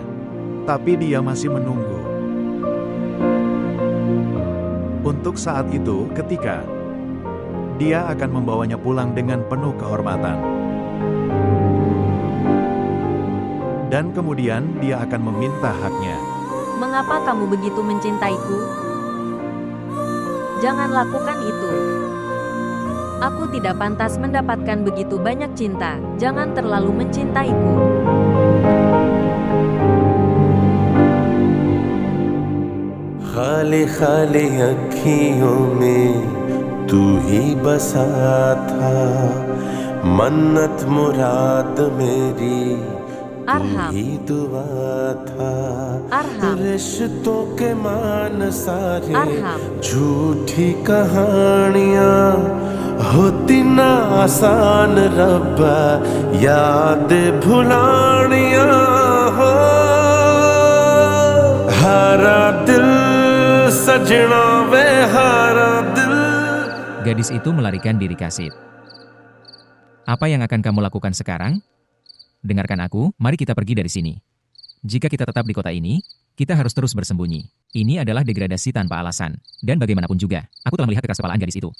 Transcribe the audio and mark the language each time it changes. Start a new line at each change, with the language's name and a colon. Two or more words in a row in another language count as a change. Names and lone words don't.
Indonesian: Tapi dia masih menunggu. Untuk saat itu, ketika dia akan membawanya pulang dengan penuh kehormatan. Dan kemudian dia akan meminta haknya. Mengapa kamu begitu mencintaiku? Jangan lakukan itu. Aku tidak pantas mendapatkan begitu banyak cinta. Jangan terlalu mencintaiku.
Hindi: खाली खाली अखियों में तू ही बसा था मन्नत मुराद मेरी तू Arham. ही दुआ था Arham. रिश्तों के मान सारे Arham. झूठी कहानियां होती ना आसान रब्बा याद भुलानियां हो हारा दिल सजना वे हारा दिल.
Indonesian: Gadis itu melarikan diri Kasid. Apa yang akan kamu lakukan sekarang? Dengarkan aku, mari kita pergi dari sini. Jika kita tetap di kota ini, kita harus terus bersembunyi. Ini adalah degradasi tanpa alasan. Dan bagaimanapun juga, aku telah melihat kekeraskepalaan gadis itu.